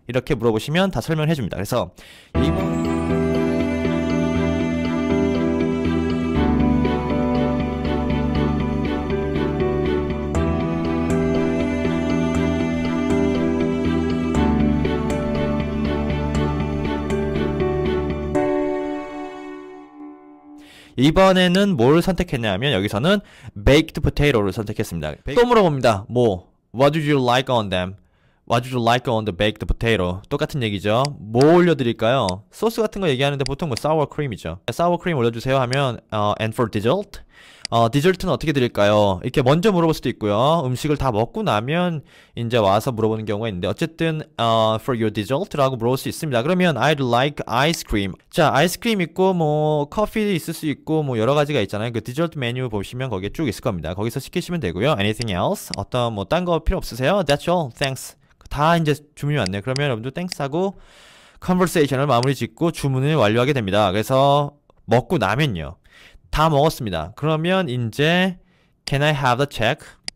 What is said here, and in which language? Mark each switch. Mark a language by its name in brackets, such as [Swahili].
[Korean] 이렇게 물어보시면 다 설명해 줍니다. 그래서 이번에는 뭘 선택했냐면 여기서는 baked potato를 선택했습니다. 또 물어봅니다. [English] What do you like on them? What would you like on the baked potato? [Korean] 똑같은 얘기죠. 뭐 올려드릴까요? 소스 같은 거 얘기하는데 보통 뭐 sour cream이죠. [English] sour cream [Korean] 올려주세요 하면 [English] and for dessert? [Korean] 디저트는 어떻게 드릴까요? 이렇게 먼저 물어볼 수도 있고요. 음식을 다 먹고 나면 이제 와서 물어보는 경우가 있는데 어쨌든 [English] for your dessert [Korean] 라고 물어볼 수 있습니다. 그러면 [English] I'd like ice cream. [Korean] 자, 아이스크림 있고 뭐 커피 있을 수 있고 뭐 여러 가지가 있잖아요. 그 디저트 메뉴 보시면 거기에 쭉 있을 겁니다. 거기서 시키시면 되고요. [English] Anything else? [Korean] 어떤 뭐 딴 거 필요 없으세요? [English] That's all. Thanks. [Korean] 다 이제 주문이 왔네요. 그러면 여러분들 thanks 하고 conversation을 마무리 짓고 주문을 완료하게 됩니다. 그래서 먹고 나면요. 다 먹었습니다. 그러면 이제 [English] Can I have the check?